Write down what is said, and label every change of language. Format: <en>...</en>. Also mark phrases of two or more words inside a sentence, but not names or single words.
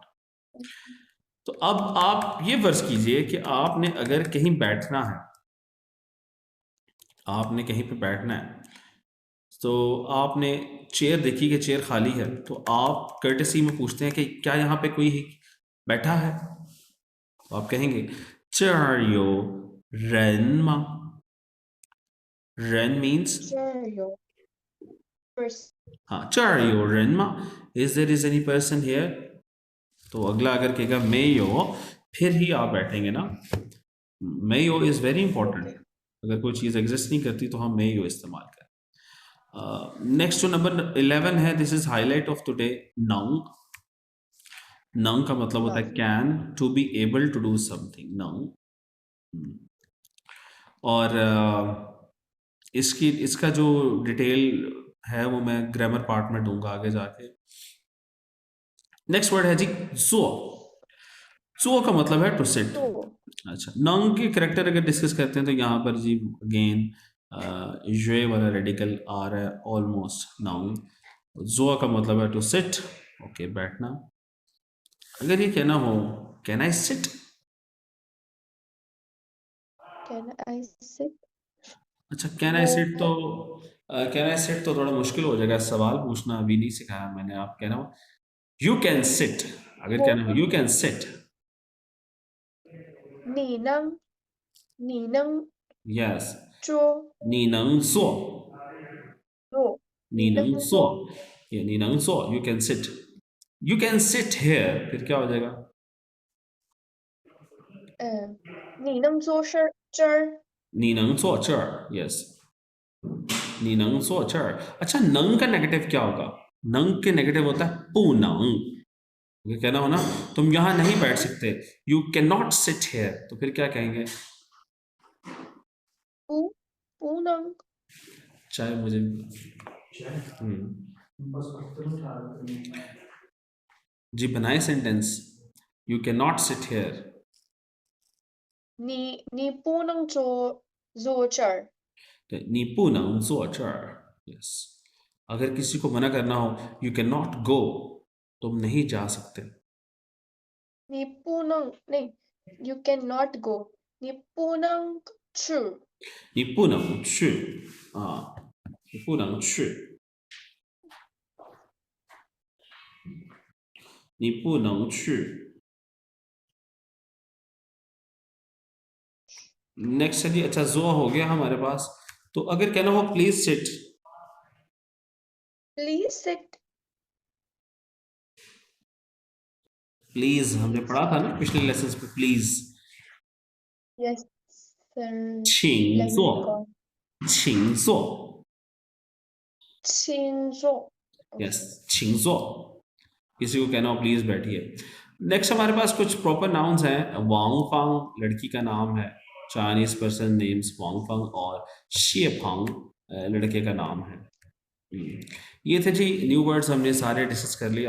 <hi>तो अब आप ये फर्ज कीजिए कि आपने अगर कहीं बैठना है, आपने कहीं पे बैठना है, तो आपने चेयर देखी कि चेयर खाली है, तो आप कर्टेसी में पूछते हैं कि क्या यहाँ पे कोई बैठा है? तो आप कहेंगे</hi> <zh>这儿有人吗?</zh> <en>ren means</en> <zh>这儿有 first हाँ, 这儿有人吗?</zh> <en>Is there is any person here?</en> <hi>तो अगला अगर कहेगा</hi> <zh>没有,</zh> <hi>फिर ही आप बैठेंगे ना।</hi> <zh>没有</zh> <en>is very important.</en> <hi>ओके अगर कोई चीज़ एग्जिस्ट नहीं करती तो हम</hi> <zh>没有</zh> <hi>इस्तेमाल करें। नेक्स्ट जो नंबर 11 है,</hi> <en>this is highlight of today,</en> <hi>नंग। नंग का मतलब होता है नाउ</hi> <en>can, to be able to do something,</en> <hi>नंग। और इसका जो डिटेल है वो मैं</hi> <en>grammar part</en> <hi>में दूंगा आगे जाके।</hi> <en>next word</en> <hi>है जी जो। जो का मतलब है</hi> <en>to sit.</en> <zh>做</zh> <hi>अच्छा, नंग के करेक्टर अगर डिस्कस करते हैं तो यहाँ पर जी अगेन ये वाला रेडिकल आ रहा है</hi> <en>almost noun.</en> <hi>जो का मतलब है</hi> <en>to sit,</en> <hi>ओके, बैठना। अगर ये कहना हो</hi> <en>can I sit, can I sit अच्छा can I</en> <hi>वो सिट तो</hi> <en>can I sit</en> <hi>तो थोड़ा मुश्किल हो जाएगा, सवाल पूछना अभी नहीं सिखाया मैंने। आप कहना हो</hi> <en>you can sit,</en> <hi>अगर वो कहना हो</hi> <en>you can sit,</en> <zh>你能你能 यस, 做你能坐，做你你能能做</zh> <en>坐，ये</en> <zh>你能坐</zh> <en>you can sit, you can sit here,</en> <hi>फिर क्या हो जाएगा?</hi> <zh>你能做事这儿你能坐这儿 yes, 你能坐这儿।</zh> <hi>अच्छा, नंग का नेगेटिव क्या होगा? नंग के नेगेटिव होता है</hi> <zh>不能.</zh> <hi>ये कहना हो ना तुम यहाँ नहीं बैठ सकते,</hi> <en>you can not sit here,</en> <hi>तो फिर क्या कहेंगे?</hi> <zh>不能</zh> <hi>चाहे मुझे जी बनाए सेंटेंस,</hi> <en>you can not sit here,</en> <zh>你不能坐这儿你不能坐这儿 yes।</zh> <hi>अगर किसी को मना करना हो</hi> <en>you can not go,</en> <hi>तुम नहीं जा सकते।</hi> <zh>你不能那</zh> <en>you cannot go</en> <zh>你不能去你不能去啊，你不能去，你不能去。</zh> <hi>नेक्स्ट है जी, अच्छा जो हो गया हमारे पास। तो अगर कहना हो</hi> <en>please sit, please sit</en> <hi>प्लीज हमने</hi> <en>please</en> <hi>पढ़ा था ना पिछले लेसन पे, प्लीज।</hi> <en>yes sir</en> <zh>请</zh> <en>let me</en> <zh>坐，</zh> <en>recall</en> <zh>请坐，请坐 यस, okay 请坐।</zh> <hi>किसी को कहना हो प्लीज बैठिए। नेक्स्ट हमारे पास कुछ</hi> <en>proper nouns</en> <hi>हैं। वांग फांग लड़की का नाम है,</hi> <en>Chinese person names</en> <hi>वांग फांग, और शिए फांग लड़के का नाम है। ये थे जी</hi> <en>new words,</en> <hi>हमने सारे डिस्कस कर लिए।</hi>